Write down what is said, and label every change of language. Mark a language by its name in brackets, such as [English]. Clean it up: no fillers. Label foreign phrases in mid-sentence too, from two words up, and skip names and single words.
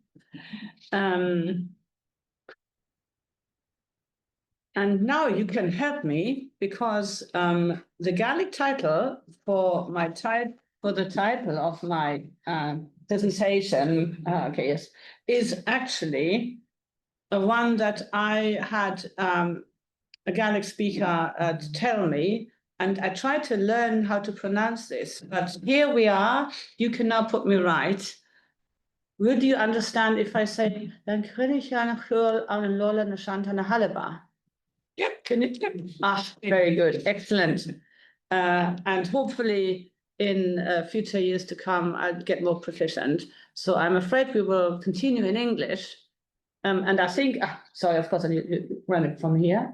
[English] And now you can help me, because the Gaelic title for the title of my presentation, is actually one that I had a Gaelic speaker tell me, and I tried to learn how to pronounce this. But here we are. You can now put me right. would you understand if I say, [Scottish Gaelic] cruinneachadhean an Leabharlann Nàiseanta an h-Alba? [English] Yep. Can you? Ah, very good, excellent. And hopefully in future years to come, I'll get more proficient. So I'm afraid we will continue in English. And I think, sorry, of course, I need to run it from here.